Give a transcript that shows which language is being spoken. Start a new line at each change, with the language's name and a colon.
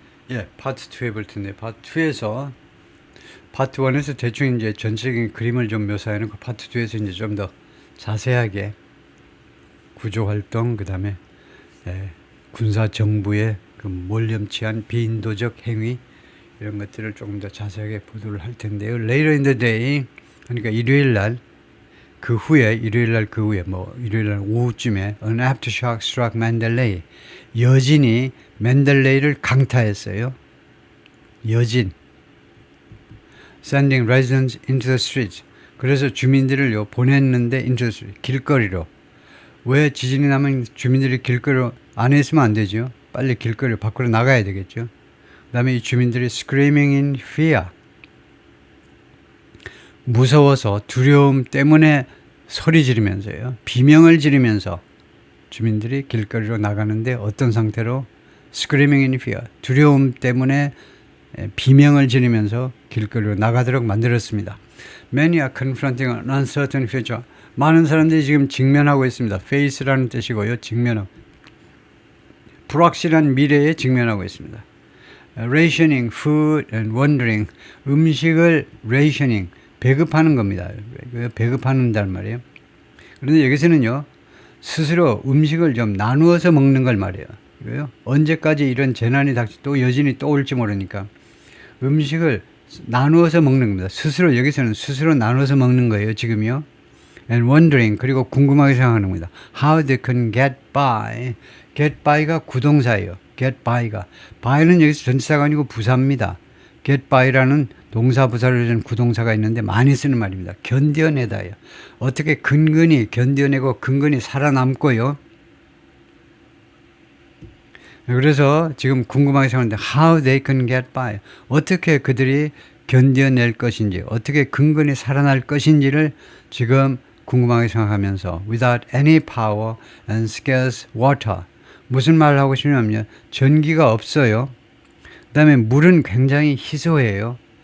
Korean: 예, 파트 2 해볼 텐데, 파트 2에서, 파트 1에서 대충 이제 전체적인 그림을 좀 묘사해놓고, 파트 2에서 이제 좀 더 자세하게 구조 활동, 그 다음에, 군사 정부의 그 몰염치한 비인도적 행위, 이런 것들을 조금 더 자세하게 보도를 할 텐데요.
English: Later in the day,
Korean: 그러니까 일요일 날, 일요일 날 그 후에, 일요일 날 오후쯤에,
English: an aftershock struck Mandalay.
Korean: 여진이 맨델레이를 강타했어요. 여진.
English: Sending residents into the streets.
Korean: 그래서 주민들을 보냈는데
English: into the street.
Korean: 길거리로. 왜 지진이 나면 주민들이 길거리로 안에 있으면 안 되죠. 빨리 길거리로 밖으로 나가야 되겠죠. 그 다음에 이 주민들이
English: screaming in fear.
Korean: 무서워서 두려움 때문에 소리 지르면서요. 비명을 지르면서 주민들이 길거리로 나가는데 어떤 상태로
English: screaming in fear.
Korean: 두려움 때문에 비명을 지르면서 길거리로 나가도록 만들었습니다.
English: Many are confronting an uncertain future.
Korean: 많은 사람들이 지금 직면하고 있습니다. face라는 뜻이고요. 직면하고. 불확실한 미래에 직면하고 있습니다.
English: Rationing food and wondering.
Korean: 음식을 rationing. 배급하는 겁니다. 배급하는단 말이에요. 그런데 여기서는요. 스스로 음식을 좀 나누어서 먹는 걸 말이에요. 언제까지 이런 재난이 또 여진이 또 올지 모르니까 음식을 나누어서 먹는 겁니다. 스스로 여기서는 스스로 나누어서 먹는 거예요. 지금요.
English: And wondering
Korean: 그리고 궁금하게 생각하는 겁니다.
English: How they can get by.
Korean: Get by가 구동사예요. Get by가. by는 여기서 전치사가 아니고 부사입니다. Get by라는 동사 부사를 준 구동사가 있는데 많이 쓰는 말입니다. 견뎌내다예요. 어떻게 근근히 견뎌내고 근근히 살아남고요. 그래서 지금 궁금하게 생각하는데
English: how they can get by.
Korean: 어떻게 그들이 견뎌낼 것인지, 어떻게 근근히 살아날 것인지를 지금 궁금하게 생각하면서
English: without any power and scarce water.
Korean: 무슨 말을 하고 싶냐면요. 전기가 없어요. 그 다음에 물은 굉장히 희소해요.